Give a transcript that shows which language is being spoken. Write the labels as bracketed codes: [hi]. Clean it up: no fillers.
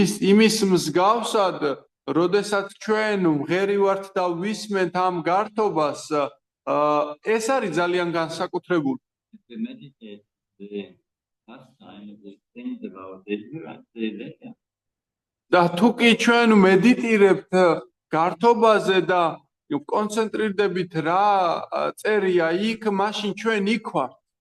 [ka] იმის მსგავსად, როდესაც ჩვენ მღერივართ და ვისმენთ ამ გართობას, ეს არის ძალიან განსაკუთრებული. [en] If we meditate the pastime, if we think about it, we're actually there. [ka] და თუ კი ჩვენ მედიტირებთ გართობაზე და კონცენტრირდებით რა წერია იქ, მაშინ ჩვენ იქ ვართ.